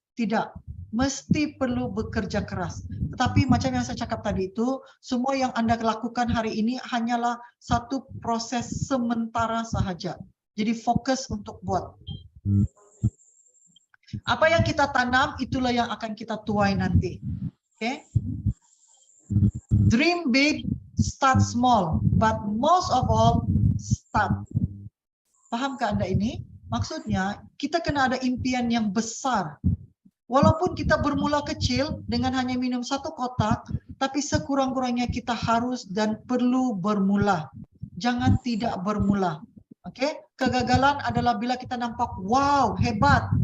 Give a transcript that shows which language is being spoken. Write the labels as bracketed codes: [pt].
[ms] Tidak. Mesti perlu bekerja keras. Tetapi macam yang saya cakap tadi itu, semua yang Anda lakukan hari ini hanyalah satu proses sementara sahaja. Jadi fokus untuk buat. Apa yang kita tanam, itulah yang akan kita tuai nanti. [en] Dream big, start small, but most of all, start. [ms] Pahamkah Anda ini? Maksudnya, kita kena ada impian yang besar. Walaupun kita bermula kecil dengan hanya minum 1 kotak, tapi sekurang-kurangnya kita harus dan perlu bermula. Jangan tidak bermula. Kegagalan adalah bila kita nampak, wow, hebat.